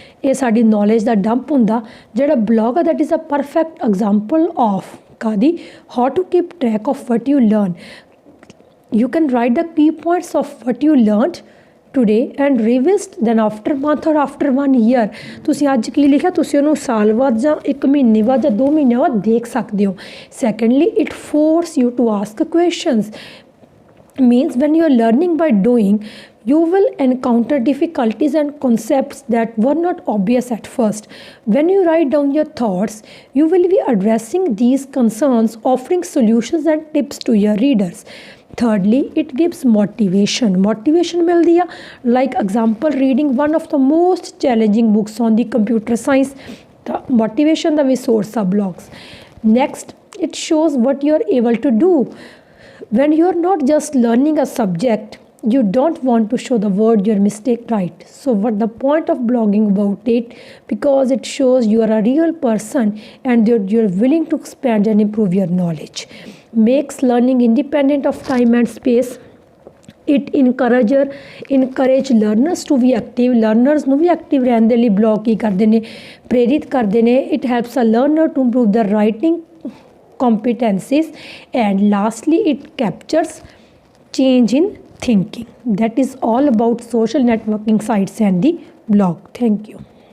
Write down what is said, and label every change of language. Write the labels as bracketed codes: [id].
[pa] ਇਹ ਸਾਡੀ ਨੌਲੇਜ ਦਾ ਡੰਪ ਹੁੰਦਾ। ਜਿਹੜਾ ਬਲੌਗ ਆ [en] That is a perfect example of ਕਾਦੀ, how to keep track of what you learn. You can write the key points of what you learned today and revisit then after month or after 1 year. [pa] ਤੁਸੀਂ ਅੱਜ ਕੀ ਲਿਖਿਆ ਤੁਸੀਂ ਉਹਨੂੰ ਸਾਲ ਬਾਅਦ ਜਾਂ 1 ਮਹੀਨੇ ਬਾਅਦ ਜਾਂ 2 ਮਹੀਨੇ ਬਾਅਦ ਦੇਖ ਸਕਦੇ ਹੋ। [en] Secondly it force you to ask questions, means when you are learning by doing you will encounter difficulties and concepts that were not obvious at first. When you write down your thoughts you will be addressing these concerns, offering solutions and tips to your readers. Thirdly, it gives motivation [pa] mildi a, [en] like example reading one of the most challenging books on the computer science, the motivation the source of blogs. Next, it shows what you are able to do. When you are not just learning a subject, you don't want to show the world your mistake right. So what the point of blogging about it, because it shows you are a real person and you're willing to expand and improve your knowledge. Makes learning independent of time and space. It encourage learners to be active. [pa] Learners ਨੂੰ ਵੀ active ਰਹਿਣ ਦੇ ਲਈ blog ਕੀ ਕਰਦੇ ਨੇ, ਪ੍ਰੇਰਿਤ ਕਰਦੇ ਨੇ। [en] It helps a learner to improve their writing competencies. And lastly, it captures change in thinking. That is all about social networking sites and the blog. Thank you.